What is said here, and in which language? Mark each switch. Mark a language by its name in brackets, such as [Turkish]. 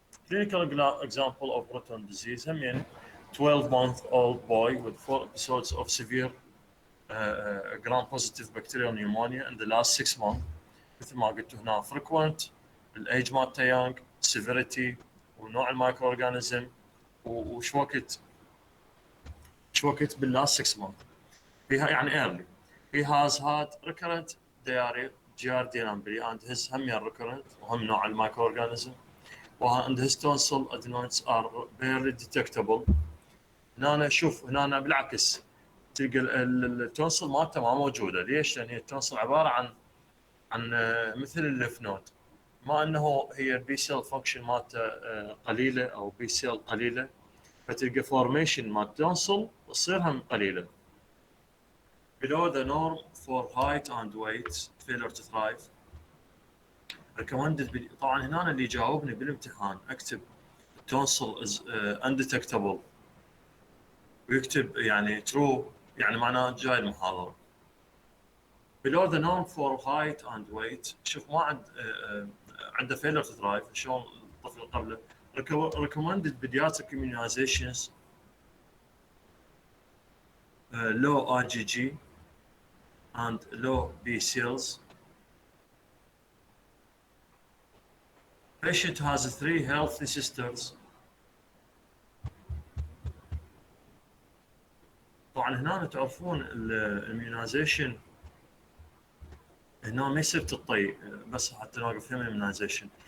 [English] clinical example of Bruton disease همين 12-month-old boy with 4 episodes of severe gram-positive bacterial pneumonia in the last 6 months. [Arabic] مثل ما قلت هنا frequent، الايج مالته يانج، severity، ونوع المايكرو اورجانيزم، وش وقت باللاست 6 months. فيها يعني early. [English] He has had recurrent diarrhea giardia lamberi and his همين recurrent [Arabic] وهم نوع المايكرو اورجانيزم. [English] and his tonsil adenoids are barely detectable. [Arabic] هنا شوف هنا بالعكس تلقى التونسل مالته ما موجوده. ليش؟ لان هي التونسل عباره عن مثل الليف نود، ما انه هي البي سيل فانكشن مالته قليله او بي سيل قليله، فتلقى فورميشن مال التونسل تصير هم قليله. [English] below the norm for height and weight failure to thrive. [Arabic] recommended طبعا هنا اللي جاوبني بالامتحان اكتب التونسل [English] is undetectable [Arabic] ويكتب يعني true، يعني معناه جاي المحاضره. [English] below the norm for height and weight. [Arabic] شوف ما عنده [English] failure to thrive [Arabic] شلون الطفل قبله. [English] recommended pediatric immunizations low IgG and low B cells. Patient has 3 healthy sisters. [Arabic] طبعا هنا تعرفون الاميونايزيشن هنا ما يصير تعطي بس حتى نوقف هم الاميونايزيشن.